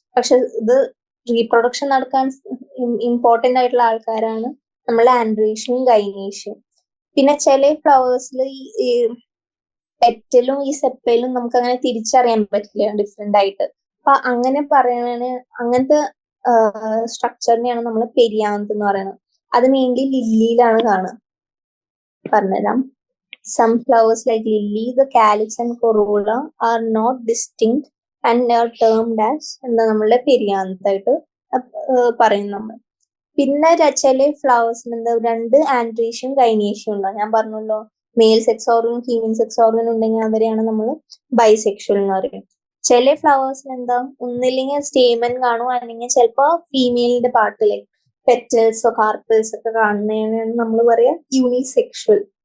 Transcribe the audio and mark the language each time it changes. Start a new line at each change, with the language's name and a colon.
Malayalam: പക്ഷെ ഇത് റീപ്രൊഡക്ഷൻ നടക്കാൻ ഇമ്പോർട്ടന്റ് ആയിട്ടുള്ള ആൾക്കാരാണ് നമ്മളെ ആൻഡ്രീഷ്യം ഗൈനേഷ്യം. പിന്നെ ചില ഫ്ലവേഴ്സിൽ ഈ പെറ്റലും ഈ സെപ്പലും നമുക്ക് അങ്ങനെ തിരിച്ചറിയാൻ പറ്റില്ല ഡിഫറെന്റ് ആയിട്ട്. അപ്പൊ അങ്ങനെ പറയണ അങ്ങനത്തെ സ്ട്രക്ചറിനെയാണ് നമ്മൾ പെരിയാന്ത് എന്ന് പറയുന്നത്. അത് മെയിൻലി ലില്ലിയിലാണ് കാണുക. പറഞ്ഞുതരാം.
English: Some flowers like lily, the calyx and corolla are not distinct and are termed as
Malayalam: എന്താ നമ്മളുടെ പെരിയാന്തായിട്ട് പറയും നമ്മൾ. പിന്നെ ചില ഫ്ലവേഴ്സിന് എന്താ രണ്ട് ആൻഡ്രീഷ്യം ഗൈനേഷ്യം ഉണ്ടാവും. ഞാൻ പറഞ്ഞല്ലോ, male sex organ female sex organ ഉണ്ടെങ്കിൽ അവരെയാണ് നമ്മൾ ബൈസെക്ഷൽ എന്ന് പറയും. ചില ഫ്ലവേഴ്സിന് എന്താ ഒന്നില്ലെങ്കിൽ സ്റ്റേമൻ കാണും, അല്ലെങ്കിൽ ചിലപ്പോ ഫീമെയിലിന്റെ പാർട്ടിലെ പെറ്റൽസോ കാർപ്പിൾസ് ഒക്കെ കാണുന്നതിനാണ് നമ്മൾ പറയാ യൂണിസെക്ഷൽ.